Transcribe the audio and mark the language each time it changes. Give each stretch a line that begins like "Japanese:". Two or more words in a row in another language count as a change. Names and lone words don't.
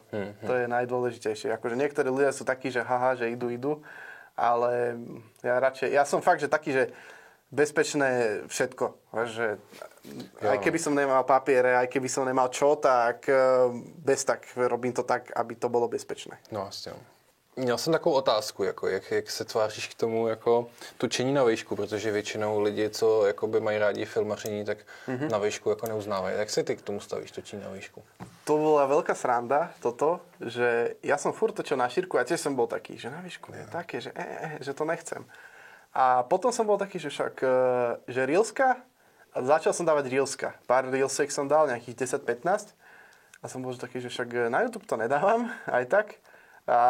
Slovak: To je najdôležitejšie. Akože niektorí ľudia sú takí, že haha, že idú, ale ja som fakt, že taký, že bezpečné všetko. Že aj keby som nemal papiere, aj keby som nemal čo, tak tak robím to tak, aby to bylo bezpečné.
Czech: No vlastně. Měl jsem takovou otázku, jako jak se tváříš k tomu jako točení na výšku, protože většinou lidi, co jakoby mají rádi filmaření, tak na výšku jako neuznávají. Jak se ty k tomu stavíš, točení na výšku?
Slovak: To bola veľká sranda toto, že ja som furt točil na šírku a tiež som bol taký, že na výšku je také, že to nechcem. A potom som bol taký, že však, že reelska, a začal som dávať reelska. Pár reelsek som dal, nejakých 10-15. A som bol taký, že však na YouTube to nedávam, aj tak.